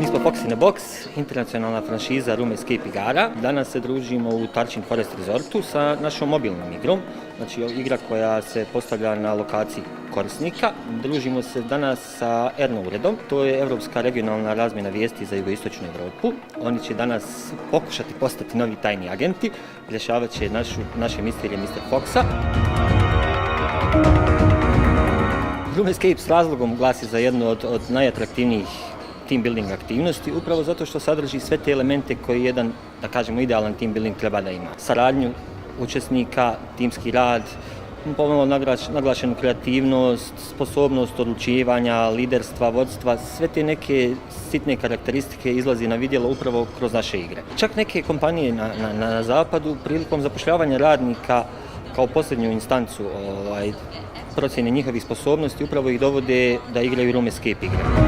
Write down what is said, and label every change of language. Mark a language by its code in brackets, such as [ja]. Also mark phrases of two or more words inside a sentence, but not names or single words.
[bs] Fox in the Box, internacionalna franšiza [en] Room Escape [bs] igara. Danas se družimo u Tarčin Forest Resortu sa našom mobilnom igrom, znači igra koja se postavlja na lokaciji korisnika. Družimo se danas sa Erno uredom, to je Europska regionalna razmjena vijesti za jugoistočnu Europu. Oni će danas pokušati postati novi tajni agenti, rješavat će naše misterije Mr. Foxa. [en] Room Escape [bs] s razlogom glasi za jednu od najatraktivnijih [en] team building [bs] aktivnosti, upravo zato što sadrži sve te elemente koji jedan, da kažemo, idealan [en] team building [bs] treba da ima. Saradnju učesnika, timski rad, pomalo naglašenu kreativnost, sposobnost odlučivanja, liderstva, vodstva, sve te neke sitne karakteristike izlazi na vidjelo upravo kroz naše igre. Čak neke kompanije na zapadu prilikom zapošljavanja radnika kao posljednju instancu procjene njihovih sposobnosti upravo ih dovode da igraju [en] Room Escape [bs] igre.